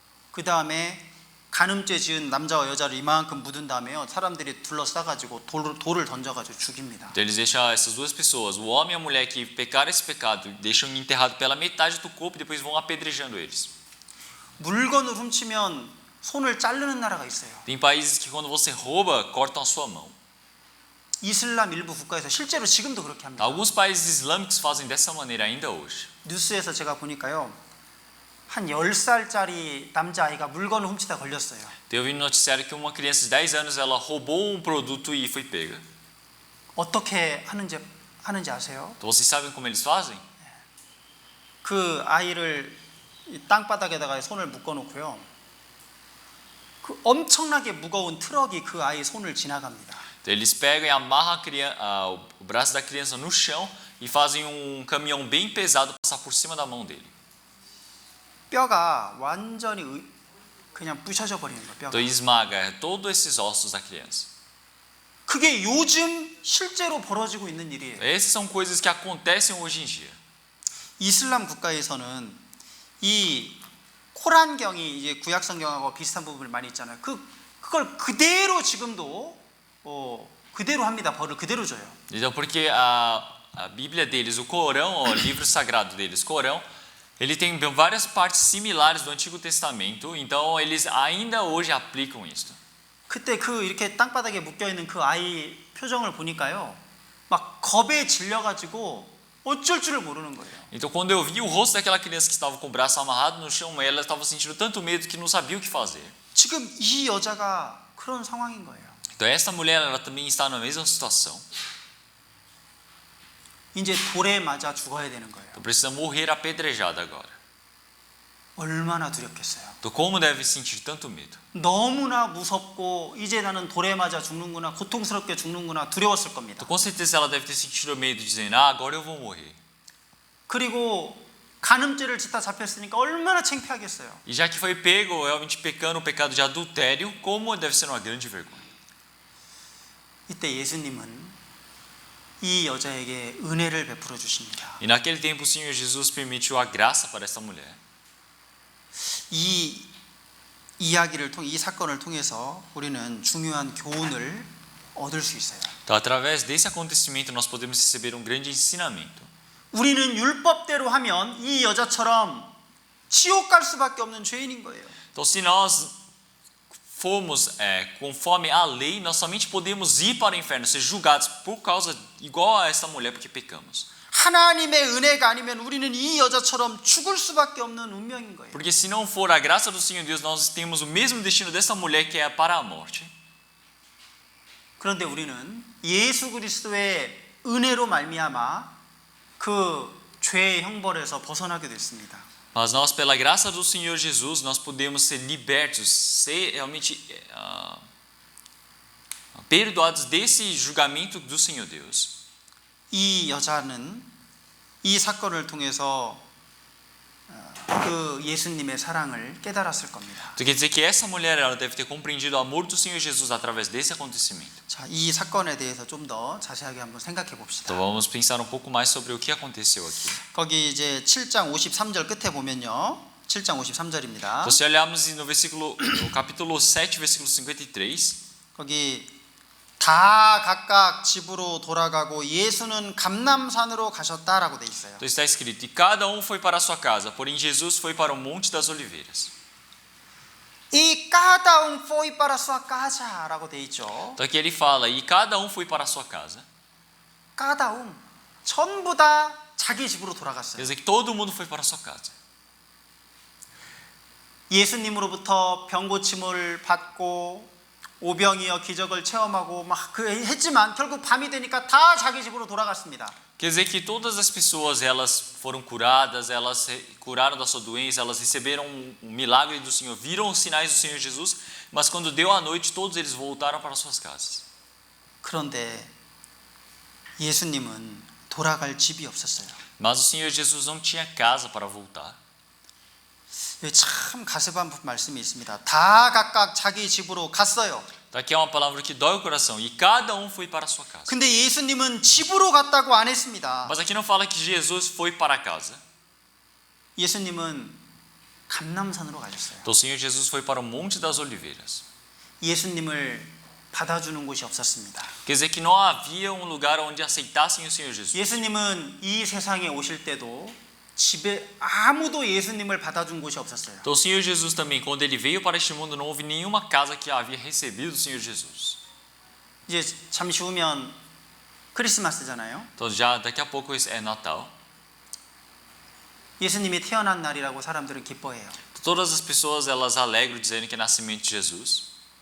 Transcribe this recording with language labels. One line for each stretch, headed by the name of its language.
Korean: 그 다음에 간음죄 지은 남자와 여자를 이만큼 묻은 다음에요, 사람들이 둘러싸가지고 돌을 던져가지고 죽입니다.
Portuguese: Então eles deixam essas duas pessoas, o homem e a mulher que pecaram esse pecado, deixam enterrado pela metade do corpo e depois vão apedrejando eles.
Korean: 물건을 훔치면 손을 자르는 나라가 있어요.
Portuguese: Tem países que quando você rouba, cortam a sua mão.
Korean: 이슬람 일부 국가에서 실제로 지금도 그렇게 합니다.
Portuguese: Alguns países islâmicos fazem dessa maneira ainda hoje.
Korean: 뉴스에서 제가 보니까요, 한 10살짜리 남자아이가 물건을 훔치다 걸렸어요.
Portuguese: Eu vi no noticiário que uma criança de 10 anos ela roubou um produto e foi pega.
Korean: 어떻게 하는지 아세요?
Portuguese: Então vocês sabem como eles fazem?
Korean: 그 아이를 이 땅바닥에다가 손을 묶어놓고요, 그 엄청나게 무거운 트럭이 그 아이 손을 지나갑니다.
Portuguese: Então eles pegam e amarram o braço da criança no chão e fazem caminhão bem pesado passar por cima da mão dele.
Korean: 뼈가 완전히 그냥 부셔져 버리는 거예요. 뼈가.
Portuguese: Então esmaga todos esses ossos da criança.
Korean: 그게 요즘 실제로 벌어지고 있는 일이에요.
Portuguese: Essas são coisas que acontecem hoje em dia.
Korean: 이슬람 국가에서는 이 코란경이 이제 구약 성경하고 비슷한 부분을 많이 있잖아요. 그걸 그대로 지금도 그대로 합니다. 벌을 그대로 줘요.
Portuguese: Então, porque a Bíblia deles, o Corão, o livro sagrado deles, Corão, ele tem várias partes similares do Antigo Testamento, então eles ainda hoje aplicam isso.
Korean: 그때 이렇게 땅바닥에 묶여 있는 그 아이 표정을 보니까요, 막 겁에 질려가지고 어쩔 줄을 모르는 거예요.
Portuguese: Então, quando eu vi o rosto daquela criança que estava com o braço amarrado no chão, ela estava sentindo tanto medo que não sabia o que fazer.
Korean: 지금 이 여자가 그런 상황인 거예요.
Portuguese: Então, essa mulher, ela também está na mesma situação.
Korean: 이제 돌에 맞아 죽어야 되는 거예요.
Portuguese: Então, precisa morrer apedrejada agora.
Korean: 얼마나 두렵겠어요.
Portuguese: Então, como deve sentir tanto medo?
Korean: 너무나 무섭고 이제 나는 돌에 맞아 죽는구나, 고통스럽게 죽는구나 두려웠을 겁니다.
Portuguese: Então, com certeza ela deve ter sentido medo, dizendo: ah, agora eu vou morrer.
Korean: 그리고 간음죄를 짓다 잡혔으니까 얼마나 창피하겠어요.
Portuguese: E já que foi pego realmente pecando o pecado de adultério, como deve ser uma grande vergonha.
Korean: 이때 예수님은 이 여자에게 은혜를 베풀어 주십니다.
Portuguese: E naquele tempo o Senhor Jesus permitiu a graça para essa mulher.
Korean: 이 이야기를 통해 이 사건을 통해서 우리는 중요한 교훈을 얻을 수 있어요.
Portuguese: Então, através desse acontecimento, nós podemos receber um grande ensinamento.
Korean: 우리는 율법대로 하면 이 여자처럼 지옥 갈 수밖에 없는 죄인인 거예요.
Portuguese: Então, se nós formos conforme a lei, nós somente podemos ir para o inferno, ser julgados por causa, igual a essa mulher, porque pecamos.
Korean: 하나님의 은혜가 아니면 우리는 이 여자처럼 죽을 수밖에 없는 운명인 거예요.
Portuguese: Porque se não for a graça do Senhor Deus, nós temos o mesmo destino dessa mulher, que é para a morte.
Korean: 그런데 우리는 예수 그리스도의 은혜로 말미암아 그 죄의 형벌에서 벗어나게 됐습니다.
Portuguese: Mas nós, pela graça do Senhor Jesus, nós podemos ser libertos, ser realmente perdoados desse julgamento do Senhor Deus.
Korean: 이 여자는 이 사건을 통해서 그 예수님의 사랑을 깨달았을 겁니다.
Portuguese: Então quer dizer que essa mulher, ela deve ter compreendido o amor do Senhor Jesus através desse acontecimento.
Korean: 자, 이 사건에 대해서 좀 더 자세하게 한번 생각해 봅시다.
Portuguese: Então vamos pensar um pouco mais sobre o que aconteceu aqui.
Korean: 거기 이제 7장 53절 끝에 보면요. 7장 53절입니다.
Portuguese: Então, se olharmos no capítulo 7, versículo 53,
Korean: 거기 다 각각 집으로 돌아가고 예수는 감람산으로 가셨다라고 돼 있어요.
Portuguese: então está escrito: e cada foi para a sua casa, porém Jesus foi para o Monte das Oliveiras.
Korean: 이 까다운 포이
Portuguese: para sua casa
Korean: 라고 돼 있죠.
Portuguese: Então aqui ele fala: e cada foi para a sua casa.
Korean: 까다움 전부 다 자기 집으로
Portuguese: Quer
Korean: 돌아갔어요.
Portuguese: dizer que todo mundo foi para a sua casa.
Korean: 예수님으로부터 병 고침을 받고 오병이어 기적을 체험하고 막 했지만 결국 밤이 되니까 다 자기 집으로 돌아갔습니다.
Portuguese: Quer dizer que todas as pessoas, elas foram curadas, elas curaram da sua doença, elas receberam um milagre do Senhor, viram os sinais do Senhor Jesus, mas quando deu a noite, todos eles voltaram para suas casas.
Korean: 그런데 예수님은 돌아갈 집이 없었어요.
Portuguese: Mas o Senhor Jesus não tinha casa para voltar.
Korean: 참 가슴 아픈 말씀이 있습니다. 다 각각 자기 집으로 갔어요.
Portuguese: Então aqui é uma palavra que dói o coração. E cada foi para a sua casa.
Korean: 근데 예수님은 집으로 갔다고 안 했습니다.
Portuguese: Mas aqui não fala que Jesus foi para casa.
Korean: 예수님은 감람산으로 가셨어요.
Portuguese: Então o Senhor Jesus foi para o Monte das Oliveiras.
Korean: 예수님을 받아주는 곳이 없었습니다.
Portuguese: Quer dizer que não havia um lugar onde aceitassem o Senhor Jesus.
Korean: 예수님은 이 세상에 오실 때도 집에 아무도 예수님을 받아준 곳이 없었어요.
Portuguese: Então o Senhor Jesus também, quando ele veio para este mundo, não houve nenhuma casa que havia recebido o Senhor Jesus.
Korean: 이제 잠시 후면 크리스마스잖아요.
Portuguese: Então já daqui a pouco é Natal.
Korean: 예수님이 태어난 날이라고 사람들은 기뻐해요.
Portuguese: Todas as pessoas, elas alegram dizendo que é nascimento de Jesus.